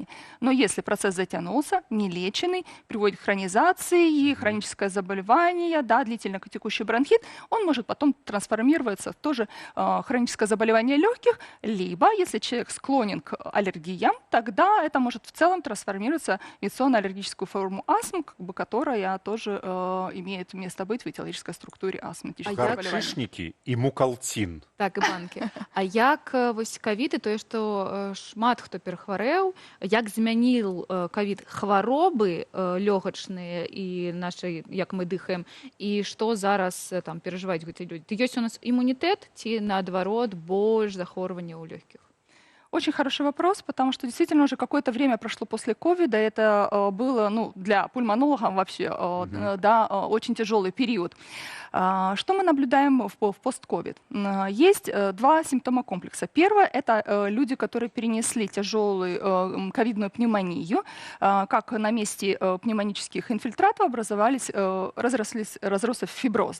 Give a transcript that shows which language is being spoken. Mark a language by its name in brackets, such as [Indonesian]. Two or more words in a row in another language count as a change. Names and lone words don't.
[Russian] Но если процесс затянулся, нелеченный, приводит к хронизации, хроническое заболевание, да, длительно текущий бронхит, он может потом трансформироваться в тоже хроническое заболевание легких, либо, если человек склонен к аллергиям, тогда это может в целом трансформироваться в инфекционно-аллергическую форму астмы, как бы, которая тоже имеет место быть в этиологической структуре астматических заболеваний. [Belarusian] Гарчышники і мукалтин. Так, і банки. А як вось ковід і тое, што шмат хто перахварэў, як змяніў ковід хваробы лёгачныя і нашай, як мы дыхаем, і што зараз там перажываюць гэтыя людзі? Ёсць у нас імунітэт ці наадварот больш захворванняў у лёгкіх? [Russian] Очень хороший вопрос, потому что действительно уже какое-то время прошло после ковида. Это было для пульмонолога вообще очень тяжелый период. Что мы наблюдаем в постковид? Есть два симптома комплекса. Первое – это люди, которые перенесли тяжелую ковидную пневмонию, как на месте пневмонических инфильтратов разросся фиброз.